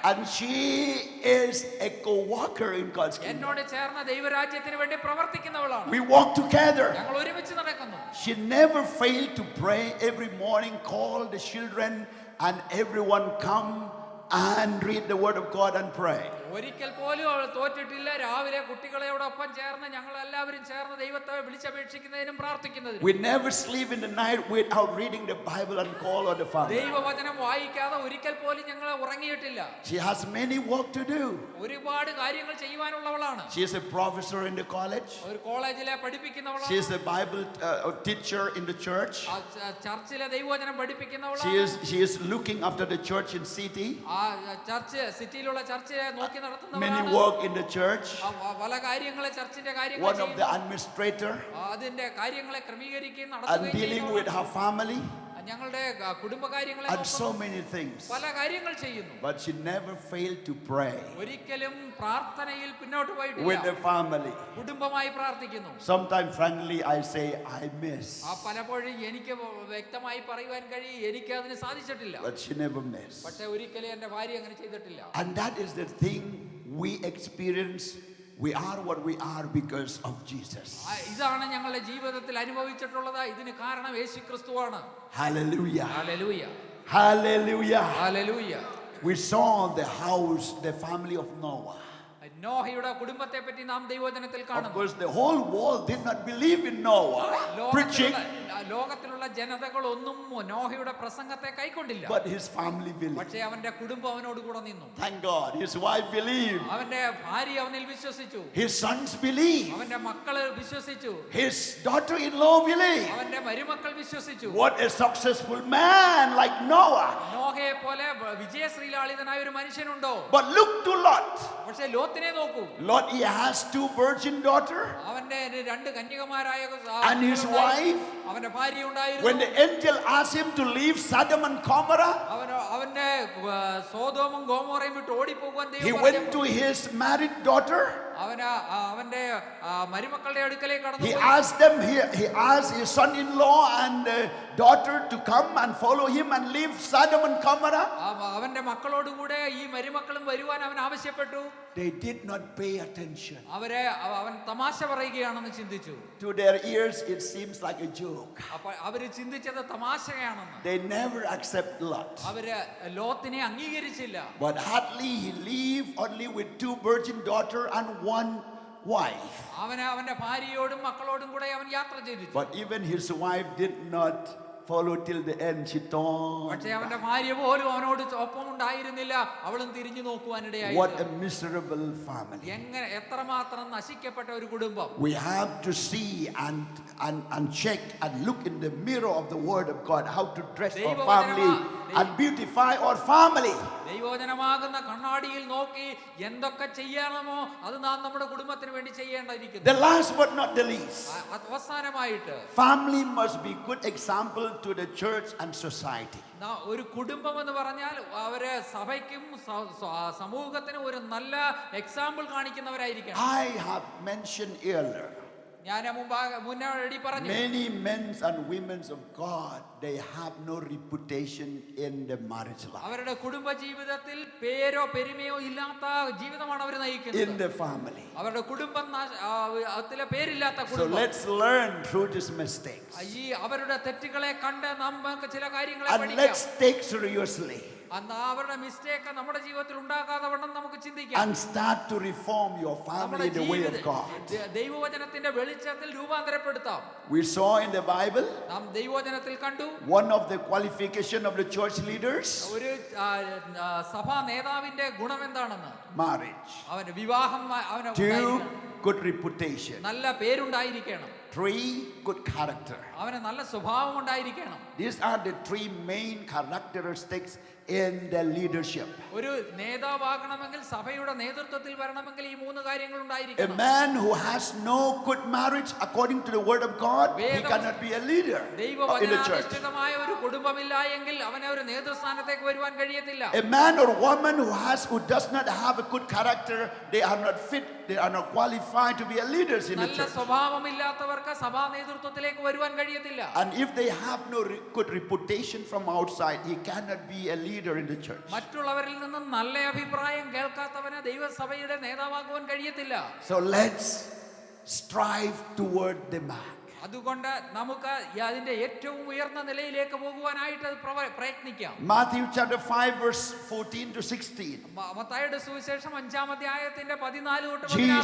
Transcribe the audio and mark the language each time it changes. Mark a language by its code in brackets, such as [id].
[en] And she is a co-worker in God's kingdom. [ml] എന്നോട് ചേർന്ന ദൈവരാജ്യത്തിന് വേണ്ടി പ്രവർത്തിക്കുന്നവളാണ്. [en] We walk together. [ml] ഞങ്ങൾ ഒരുമിച്ച് നടക്കുന്നു. [en] She never failed to pray every morning, call the children, and everyone come and read the word of God and pray. [ml] ഒരിക്കൽ പോലും അവൾ തോറ്റിട്ടില്ല. രാവിലെ കുട്ടികളോടൊപ്പം ചേർന്ന് ഞങ്ങൾ എല്ലാവരും ചേർന്ന് ദൈവത്തെ വിളിച്ചപേക്ഷിക്കുന്നതിനും പ്രാർത്ഥിക്കുന്നതിനും. [en] We never sleep in the night without reading the Bible and call on the Father. [ml] ദൈവവചനം വായിക്കാതെ ഒരിക്കൽ പോലും ഞങ്ങൾ ഉറങ്ങിയിട്ടില്ല. [en] She has many work to do. [ml] ഒരുപാട് കാര്യങ്ങൾ ചെയ്യുവാനുള്ളവളാണ്. [en] She is a professor in the college. [ml] ഒരു കോളേജിലെ പഠിപ്പിക്കുന്നവളാണ്. [en] She is a Bible teacher in the church. [ml] ചർച്ചിലെ ദൈവവചനം പഠിപ്പിക്കുന്നവളാണ്. [en] She is looking after the church in city. [ml] ആ ചർച്ച് സിറ്റിയിലുള്ള ചർച്ചിനെ നോക്കി നടത്തുന്നവളാണ്. [en] Many work in the church. [ml] പല കാര്യങ്ങളെ ചർച്ചിന്റെ കാര്യങ്ങൾ [en] One of the administrator. [ml] അതിന്റെ കാര്യങ്ങളെ ക്രമീകരിക്കുകയും [en] And [ml] നടത്തുകയും [en] dealing with her family. [ml] ഞങ്ങളുടെ കുടുംബകാര്യങ്ങളെ [en] And so many things. [ml] പല കാര്യങ്ങൾ ചെയ്യുന്നു. [en] But she never failed to pray [ml] ഒരിക്കലും പ്രാർത്ഥനയിൽ പിന്നോട്ട് [en] with [ml] പോയിട്ടില്ല. [en] the family. [ml] കുടുംബമായി പ്രാർത്ഥിക്കുന്നു. [en] Sometimes, frankly, I say I miss. [ml] പലപ്പോഴും എനിക്ക് വ്യക്തമായി പറയുവാൻ കഴിയും എനിക്ക് അതിന് സാധിച്ചിട്ടില്ല. [en] But she never missed. [ml] പക്ഷെ ഒരിക്കലും എന്റെ ഭാര്യ അങ്ങനെ ചെയ്തിട്ടില്ല. [en] And that is the thing we experience. We are what we are because of Jesus. [ml] ഇതാണ് ഞങ്ങളുടെ ജീവിതത്തിൽ അനുഭവിച്ചിട്ടുള്ളത്. ഇതിന് കാരണം യേശുക്രിസ്തുവാണ്. [en] Hallelujah. [ml] Hallelujah. [en] Hallelujah. [ml] Hallelujah. [en] We saw the house, the family of Noah. [ml] നോഹയുടെ കുടുംബത്തെ പറ്റി നാം ദൈവവചനത്തിൽ [en] Of [ml] കാണുന്നു. [en] course, the whole world did not believe in Noah preaching, [ml] ലോകത്തിലുള്ള ജനതകളൊന്നും നോഹയുടെ പ്രസംഗത്തെ കൈക്കൊണ്ടില്ല. [en] but his family believed. [ml] പക്ഷേ അവന്റെ കുടുംബം അവനോട് കൂടെ നിന്നു. [en] Thank God. His wife believed. [ml] അവന്റെ ഭാര്യ അവനിൽ വിശ്വസിച്ചു. [en] His sons believed. [ml] അവന്റെ മക്കള് വിശ്വസിച്ചു. [en] His daughter-in-law believed. [ml] അവന്റെ മരുമക്കൾ വിശ്വസിച്ചു. [en] What a successful man like Noah. [ml] നോഹയെ പോലെ വിജയശ്രീലാളിതനായ ഒരു മനുഷ്യനുണ്ടോ? [en] But look to Lot. [ml] പക്ഷേ ലോത്തിനെ നോക്കൂ. [en] Lot, he has 2 virgin daughters. [ml] അവന്റെ 2 കന്യകമാരായ [en] And his wife. [ml] അവന്റെ ഭാര്യ ഉണ്ടായിരുന്നു. [en] When the angel asked him to leave Sodom and Gomorrah, [ml] അവന്റെ സോദോമും ഗോമോറയും വിട്ട് ഓടിപ്പോകുവാൻ [en] he [ml] ദൈവം [en] went to his married daughter. [ml] അവന്റെ മരുമക്കളുടെ അടുക്കലേക്ക് കടന്നു [en] He [ml] പോയി. [en] asked them, he asked his son-in-law and daughter to come and follow him and leave Sodom and Gomorrah. Samara? [ml] അവന്റെ മക്കളോടുകൂടെ ഈ മരുമക്കളും വരുവാൻ അവൻ ആവശ്യപ്പെട്ടു. [en] They did not pay attention. [ml] അവൻ തമാശ പറയുകയാണെന്ന് ചിന്തിച്ചു. [en] To their ears, it seems like a joke. [ml] അപ്പൊ അവര് ചിന്തിച്ചത് തമാശയാണെന്ന്. [en] They never accept Lot. [ml] അവര് ലോത്തിനെ അംഗീകരിച്ചില്ല. [en] But hardly he lived only with 2 virgin daughters and 1 wife. [ml] അവന്റെ ഭാര്യയോടും മക്കളോടും കൂടെ അവൻ യാത്ര ചെയ്തു. [en] But even his wife did not follow till the end. She [ml] പക്ഷേ [en] turned. [ml] അവന്റെ ഭാര്യ പോലും അവനോട് ഒപ്പം ഉണ്ടായിരുന്നില്ല. അവളും തിരിഞ്ഞു നോക്കുവാനിടയായി. [en] What a miserable family. [ml] എങ്ങനെ എത്രമാത്രം നശിക്കപ്പെട്ട ഒരു കുടുംബം. [en] We have to see and check and look in the mirror of the word of God how to dress our family and beautify our family. [ml] ദൈവവചനമാകുന്ന കണ്ണാടിയിൽ നോക്കി എന്തൊക്കെ ചെയ്യണമോ അത് നാം നമ്മുടെ കുടുംബത്തിന് വേണ്ടി ചെയ്യേണ്ടിയിരിക്കുന്നു. [en] The last but not the least, [ml] അവസാനമായിട്ട് [en] family must be good example to the church and society. [ml] ഒരു കുടുംബം എന്ന് പറഞ്ഞാൽ അവര് സഭയ്ക്കും സമൂഹത്തിനും ഒരു നല്ല example കാണിക്കുന്നവരായിരിക്കണം. [en] I have mentioned earlier, [ml] ഞാൻ മുന്നേ പറഞ്ഞു, [en] many men and women of God, they have no reputation in the marriage life, [ml] അവരുടെ കുടുംബ ജീവിതത്തിൽ പേരോ പെരുമയോ ഇല്ലാത്ത ജീവിതമാണ് അവർ [en] in [ml] നയിക്കുന്നത്. [en] the family. [ml] അവരുടെ കുടുംബം അതിലെ പേരില്ലാത്ത [en] So [ml] കുടുംബം. [en] let's learn through these mistakes [ml] ഈ അവരുടെ തെറ്റുകളെ കണ്ട് നമുക്ക് ചില കാര്യങ്ങളെ [en] and [ml] പഠിക്കാം. [en] let's take seriously [ml] അവരുടെ മിസ്റ്റേക്ക് നമ്മുടെ ജീവിതത്തിൽ ഉണ്ടാകാതെ വണ്ണം നമുക്ക് ചിന്തിക്കാം. [en] and start to reform your family in the way of God. [ml] ദൈവവചനത്തിന്റെ വെളിച്ചത്തിൽ രൂപാന്തരപ്പെടുത്താം. [en] We saw in the Bible [ml] നാം ദൈവവചനത്തിൽ കണ്ടു [en] one of the qualification of the church leaders, [ml] ഒരു സഭാ നേതാവിന്റെ ഗുണം എന്താണെന്ന്. [en] marriage. [ml] അവന് വിവാഹം [en] 2, good reputation. [ml] നല്ല പേരുണ്ടായിരിക്കണം. [en] 3, good character. [ml] അവന് നല്ല സ്വഭാവം ഉണ്ടായിരിക്കണം. [en] These are the 3 main characteristics in the leadership. [ml] ഒരു നേതാവാകണമെങ്കിൽ സഭയുടെ നേതൃത്വത്തിൽ വരണമെങ്കിൽ ഈ 3 കാര്യങ്ങൾ [en] A [ml] ഉണ്ടായിരിക്കണം. [en] man who has no good marriage according to the word of God, he cannot be a leader in the church. [ml] ദൈവവചനാധിഷ്ഠിതമായ ഒരു കുടുംബമില്ല എങ്കിൽ അവനെ ഒരു നേതൃസ്ഥാനത്തേക്ക് വരുവാൻ കഴിയത്തില്ല. [en] A man or woman who does not have a good character, they are not fit, they are not qualified to be a leaders in the [ml] നല്ല [en] church. [ml] സ്വഭാവമില്ലാത്തവർക്ക് സഭാ നേതൃത്വത്തിലേക്ക് വരുവാൻ കഴിയത്തില്ല. [en] And if they have no good reputation from outside, he cannot be a leader in the church. [ml] മറ്റുള്ളവരിൽ നിന്നും നല്ല അഭിപ്രായം കേൾക്കാത്തവന് ദൈവസഭയുടെ നേതാവാകുവാൻ കഴിയത്തില്ല. [en] So let's strive toward the mark. [ml] അതുകൊണ്ട് നമുക്ക് അതിന്റെ ഏറ്റവും ഉയർന്ന നിലയിലേക്ക് പോകുവാനായിട്ട് പ്രയത്നിക്കാം. [en] Matthew chapter 5 verse 14 to 16. [ml] മത്തായിയുടെ സുവിശേഷം 5-ാം അധ്യായത്തിന്റെ 14 തൊട്ട് 16